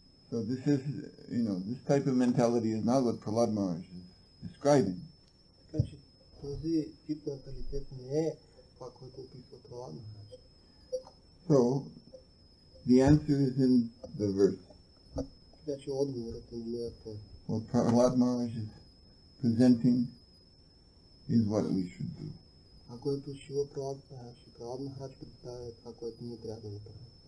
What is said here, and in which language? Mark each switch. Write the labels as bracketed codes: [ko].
[en] So this is, this type of mentality is not what Prahlad Maharaj is describing. [bg] Така че този тип менталитет не е това, което описва Пралад Махарадж. [en] So the answer is in the verse. [bg] Така че отговорът е на този. [en] What Prahlad Maharaj is presenting is what we should do. [bg] Това, което Шила Пралад Махарадж представя е това, което ние трябва да направим.